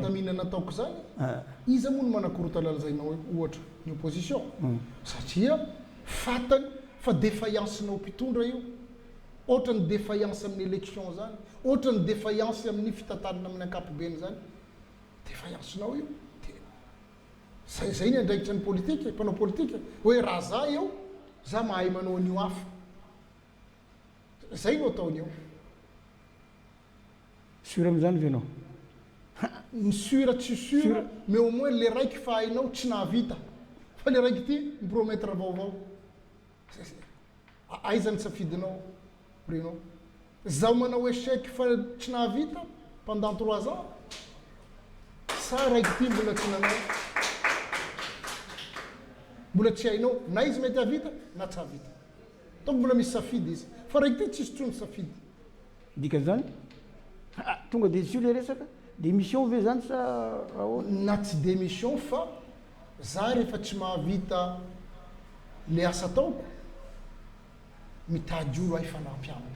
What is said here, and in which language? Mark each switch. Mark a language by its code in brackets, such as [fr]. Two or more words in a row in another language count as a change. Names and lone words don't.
[mg] fandaminana ataoko zany izy moa no manakorotalazainao ohatra ny opposition satria fatany fa défaillancenao mpitondra io ohatra ny défaillance amin'ny élection zany ohatra ny défaillance amin'ny fitantanana amin'ny ankapobeny zany défaillancenao io zay ny andraikitra ny politique mpanao politique hoe raha za eo za mahay manao an'io hafa zay no ataony eo sur amin'izany venao ny sur tsy sur [fr] mais au moins [mg] le raiky fa hainao tsy nahavita fa le raiky ty mipromettre vaovao aizany safidinao prenao zaho manao échec fa tsy nahavita [fr] pendant 3 ans [mg] sa raiky ty mbola tsy nanao mbola tsy hainao na izy mety havita na tsy havita donc mbola misy safidy izy fa raiky ty tsisy tsony safidy dika zany tonga de tsy le resaka démission ve zany sa na tsy démission fa za rehefa tsy mahavita le asa ataoko mitady olo ahifanampianako